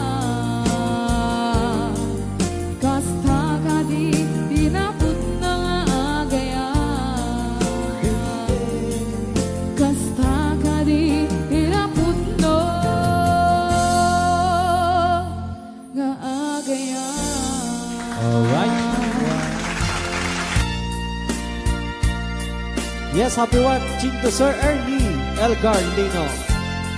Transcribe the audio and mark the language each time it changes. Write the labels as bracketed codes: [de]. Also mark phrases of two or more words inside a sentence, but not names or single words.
[ilo] kasta kadi tinapudno nga agaya kasta kadi tinapudno nga agaya. [en] Alright. Yes, happy watching to Sir Ernie Elgar Lino.